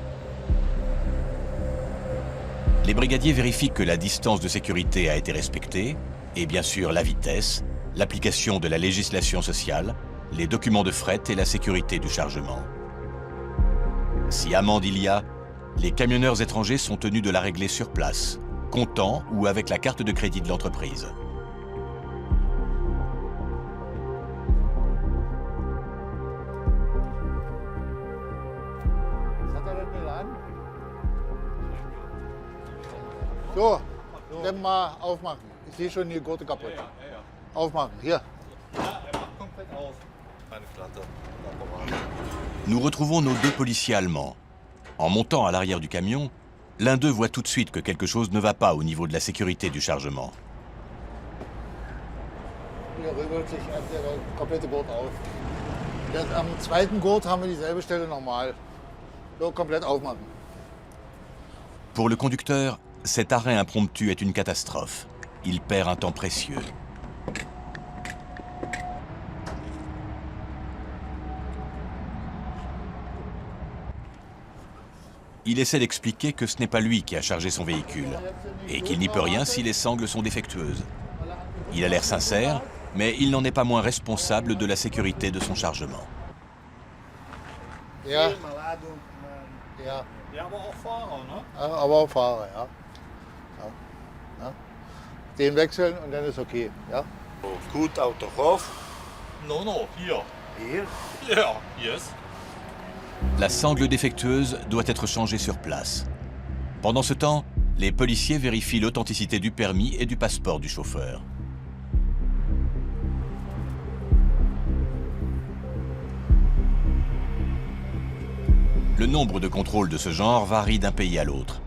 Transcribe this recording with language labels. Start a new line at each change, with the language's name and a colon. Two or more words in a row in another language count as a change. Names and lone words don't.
French: Les brigadiers vérifient que la distance de sécurité a été respectée, et bien sûr la vitesse, l'application de la législation sociale, les documents de fret et la sécurité du chargement. Si amende il y a, les camionneurs étrangers sont tenus de la régler sur place, comptant ou avec la carte de crédit de l'entreprise.
German: So, dann mal aufmachen. Ich sehe schon die Gurte kaputt. Aufmachen, hier.
French: Nous retrouvons nos 2 policiers allemands. En montant à l'arrière du camion, l'un d'eux voit tout de suite que quelque chose ne va pas au niveau de la sécurité du chargement.
German: Hier rüttelt sich der komplette Gurt auf. Am zweiten Gurt haben wir dieselbe Stelle nochmal. So, komplett aufmachen.
French: Pour le conducteur, cet arrêt impromptu est une catastrophe. Il perd un temps précieux. Il essaie d'expliquer que ce n'est pas lui qui a chargé son véhicule et qu'il n'y peut rien si les sangles sont défectueuses. Il a l'air sincère, mais il n'en est pas moins responsable de la sécurité de son chargement.
German: Ja. Ja. Aber auch Fahrer, ja. Den wechseln und dann ist okay. Ja? Gut Auto rauf. No, hier. Hier? Ja, yes.
French: La sangle défectueuse doit être changée sur place. Pendant ce temps, les policiers vérifient l'authenticité du permis et du passeport du chauffeur. Le nombre de contrôles de ce genre varie d'un pays à l'autre.